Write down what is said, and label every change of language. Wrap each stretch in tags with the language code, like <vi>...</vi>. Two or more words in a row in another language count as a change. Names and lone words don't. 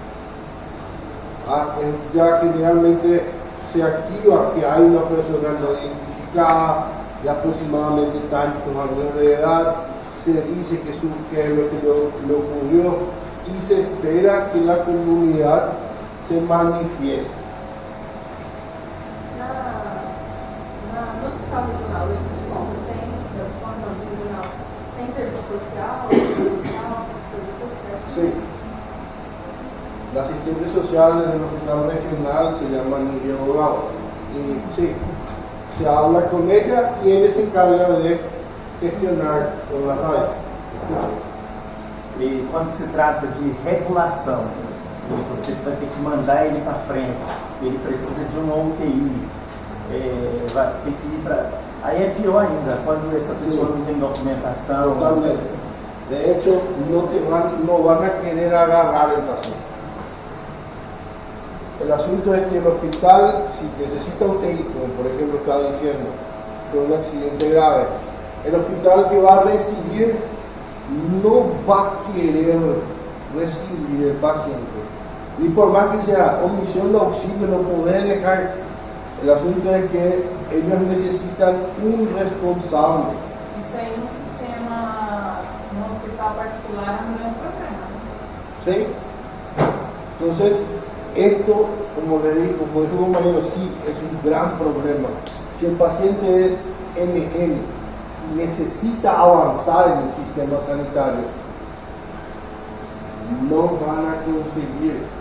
<es>Ya generalmente se activa que hay una persona no identificada de aproximadamente tantos años de edad, se dice que es lo que le ocurrió y se espera que la comunidad se manifieste.</es> <pt>No hospital regional de Futebol tem regional, tem serviço social, serviço certo?</pt> <es>Sí. La asistente social en el hospital regional se llama Nidia Abogado. Y sí, se habla con ella y ella se encarga de gestionar con la radio.</es> <pt>E quando se trata de regulação, e você vai ter que mandar ele para frente, ele precisa de uma UTI, vai ter que ir para... Aí é pior ainda, quando essa pessoa não tem documentação. Totalmente.</pt> <es>De hecho, no van a querer agarrar el paciente. El asunto es que el hospital, si necesita UTI, como por ejemplo estaba diciendo, con un accidente grave, el hospital que va a recibir no va a querer recibir el paciente. Y por más que sea omisión de auxilio, no puede dejar. El asunto es que ellos necesitan un responsable.</es> <pt>Isso aí no sistema, no hospital particular não é um problema.</pt> <es>¿Sí? Entonces, esto, como dijo el compañero, sí es un gran problema. Si el paciente es NN y necesita avanzar en el sistema sanitario, no van a conseguir.</es>